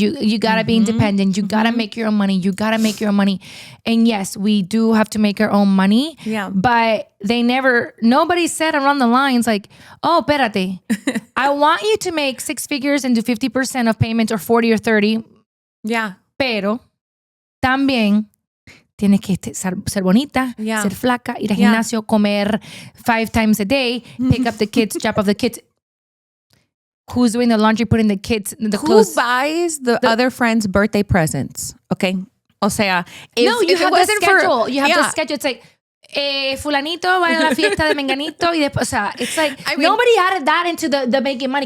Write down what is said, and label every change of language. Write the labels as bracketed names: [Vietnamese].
[English] You gotta be independent. You gotta make your own money. You gotta make your own money. And yes, we do have to make our own money. Yeah. But nobody said around the lines like, oh, [Spanish] espérate. [English] I want you to make 6 figures and do 50% of payments or 40 or 30. Yeah. [Spanish] Pero también tienes que ser bonita, ser flaca, ir al gimnasio, comer [English] 5 times a day, pick up the kids, [Spanish] drop off the kids. [English] Who's doing the laundry, putting the kids, the clothes? Who buys the other friend's birthday presents? [Spanish] Okay. O sea, [English] you have the schedule. You have the schedule. It's like, [Spanish] fulanito va a la fiesta de menganito. Y después, o sea, [English] it's like, nobody added that into the making money.